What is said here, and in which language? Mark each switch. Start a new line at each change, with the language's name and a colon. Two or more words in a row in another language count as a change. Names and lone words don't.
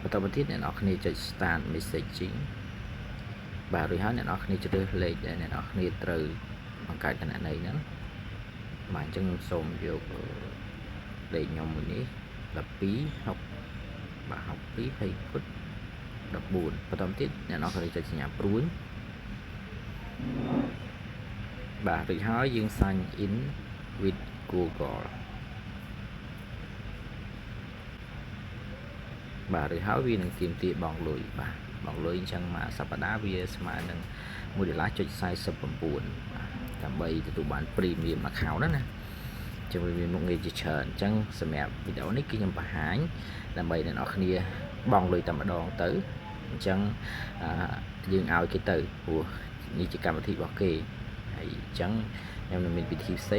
Khmer: បន្តមកទៀតអ្នកនរគ្នាចុច
English: Start Messaging
Khmer: បាទរួចហើយអ្នកនរគ្នាជ្រើសលេខដែលអ្នកនរគ្នាត្រូវបង្កើតគណនីហ្នឹងបាទអញ្ចឹងខ្ញុំសូមយកលេខខ្ញុំមួយនេះ12 6បាទ62 20គុណ14បន្តទៀតអ្នកនរគ្នាចុចសញ្ញាព្រួយបាទរួចហើយយើង
English: sign in with Google
Khmer: បាទរួចហើយវានឹងទាមទារបង់លុយបាទបង់លុយអញ្ចឹងមួយសប្តាហ៍វាស្មើនឹង$1.49បាទដើម្បីទទួលបាន
English: Premium account
Khmer: ណាជំនួយមានមុខងារជាច្រើនអញ្ចឹងសម្រាប់វីដេអូនេះគឺខ្ញុំបង្ហាញដើម្បីអ្នកនរគ្នាបង់លុយតែម្ដងទៅអញ្ចឹងយើងឲ្យគេទៅព្រោះនេះជាកម្មវិធីរបស់គេហើយអញ្ចឹងខ្ញុំនឹងមានវិធីផ្សេង